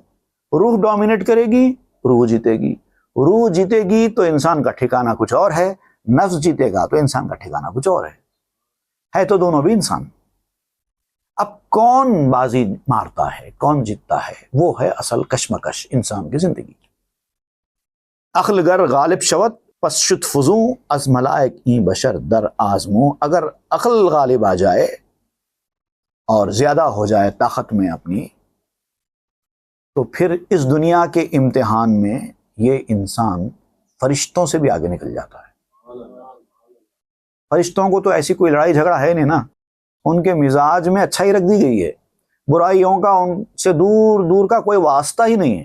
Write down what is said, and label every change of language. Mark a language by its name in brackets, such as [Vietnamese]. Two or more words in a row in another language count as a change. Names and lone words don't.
[Urdu] روح ڈومینیٹ کرے گی، روح جیتے گی۔ روح جیتے گی تو انسان کا ٹھکانہ کچھ اور ہے، نفس جیتے گا تو انسان کا ٹھکانہ کچھ اور ہے تو دونوں بھی انسان۔ اب کون بازی مارتا ہے، کون جیتتا ہے، وہ ہے اصل کشمکش انسان کی زندگی۔ [Persian] عقل گر غالب شود پس شد فزوں، از ملائک این بشر در آزموں۔ [Urdu] اگر عقل غالب آ جائے اور زیادہ ہو جائے طاقت میں اپنی، تو پھر اس دنیا کے امتحان میں یہ انسان فرشتوں سے بھی آگے نکل جاتا ہے۔ فرشتوں کو تو ایسی کوئی لڑائی جھگڑا ہے نہیں نا، ان کے مزاج میں اچھائی رکھ دی گئی ہے، برائیوں کا ان سے دور دور کا کوئی واسطہ ہی نہیں ہے۔